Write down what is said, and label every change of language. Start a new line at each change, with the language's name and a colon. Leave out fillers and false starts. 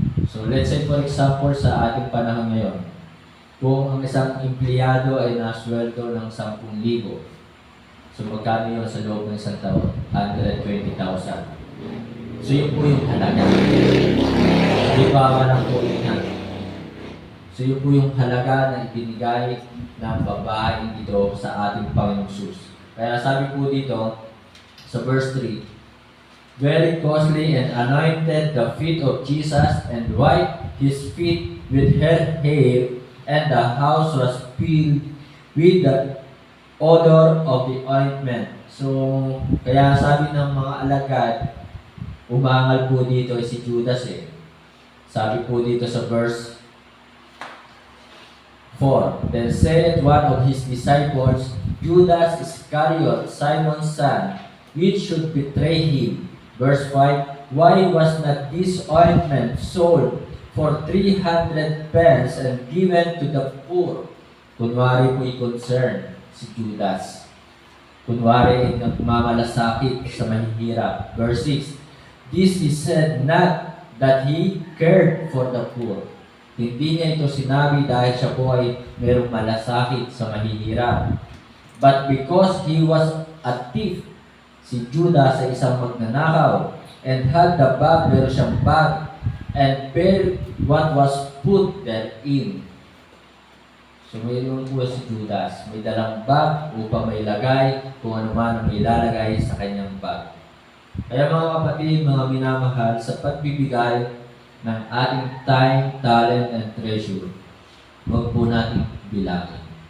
Filipino: So
English: let's say for example
Filipino: sa ating panahon ngayon, kung ang isang empleyado ay nasweldo ng 10,000, so magkano yun sa loob ng 1 taon? 120,000. So yun po yung halaga. Hindi pa walang po yun. So yun po yung halaga na ibinigay ng babaeng ito sa ating Panginoong Jesus. Kaya sabi po dito sa
English: verse 3, very costly, and anointed the feet of Jesus and wiped his feet with her hair, and the house was filled with the odor of the ointment.
Filipino: So, kaya sabi ng mga alagad, umangal po dito si Judas Sabi po dito sa verse 4,
English: then said one of his disciples, Judas Iscariot, Simon's son, which should betray him. Verse 5, why was not this ointment sold for 300 pence and given to the poor?
Filipino: Kunwari po'y concern si Judas. Kunwari nagmamalasakit sa mahihirap.
English: Verse 6, this he said not that he cared for the poor.
Filipino: Hindi niya ito sinabi dahil siya po ay mayroong malasakit sa mahihirap.
English: But because he was a thief,
Filipino: si Judas ay isang magnanakaw,
English: and had the bag,
Filipino: meron siyang bag,
English: and bare what was put therein.
Filipino: So mayroon po si Judas, may dalang bag upang may lagay kung ano man ang may ilalagay sa kanyang bag. Kaya mga kapatid, mga minamahal, sa pagbibigay ng ating
English: time, talent, and treasure,
Filipino: huwag po natin bilangin.